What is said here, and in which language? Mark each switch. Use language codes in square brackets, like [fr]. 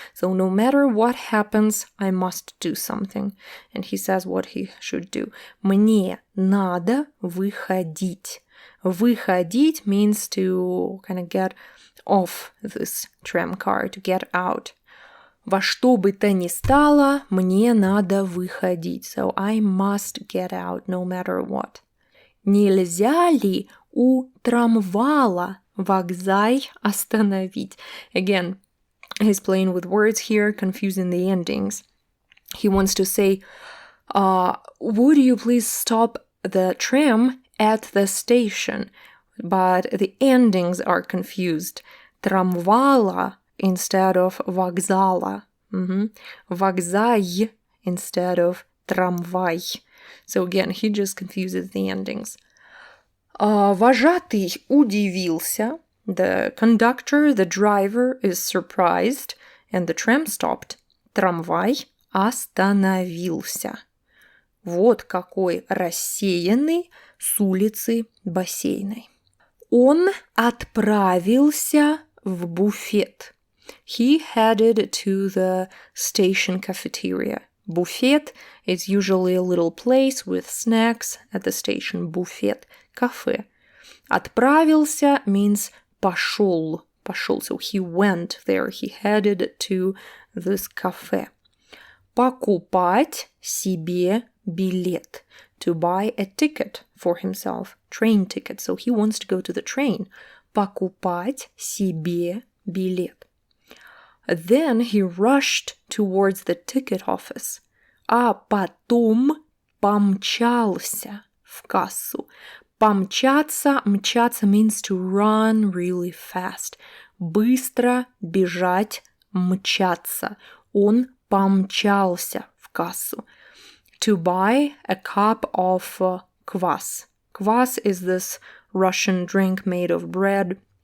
[en] So no matter what happens, I must do something. And he says what he should do. [ru] Мне надо выходить. [en] Выходить means to kind of get off this tram car, to get out. [ru] Во что бы то ни стало, мне надо выходить. [en] So I must get out no matter what. [ru] Нельзя ли у трамвала вокзай остановить? [en] Again, he's playing with words here, confusing the endings. He wants to say, would you please stop the tram at the station? But the endings are confused. Трамвала instead of вокзала. Вокзай instead of трамвай. So again, he just confuses the endings. [ru] Вожатый удивился. [en] The conductor, the driver, is surprised, and the tram stopped. [ru] Трамвай остановился. Вот какой рассеянный с улицы Бассейной. Он отправился в буфет. [en] He headed to the station cafeteria. Buffet is usually a little place with snacks at the station. Buffet, cafe. [ru] Отправился means пошел. [en] Пошел. So he went there. He headed to this cafe. [ru] Покупать себе билет. [en] To buy a ticket for himself. Train ticket. So he wants to go to the train. [ru] Покупать себе билет. [en] Then he rushed towards the ticket office. [ru] А потом помчался в кассу. [en] Помчаться, мчаться means to run really fast. [ru] Быстро бежать, мчаться. Он помчался в кассу. [en] To buy a cup of kvass. Kvass is this Russian drink made of bread.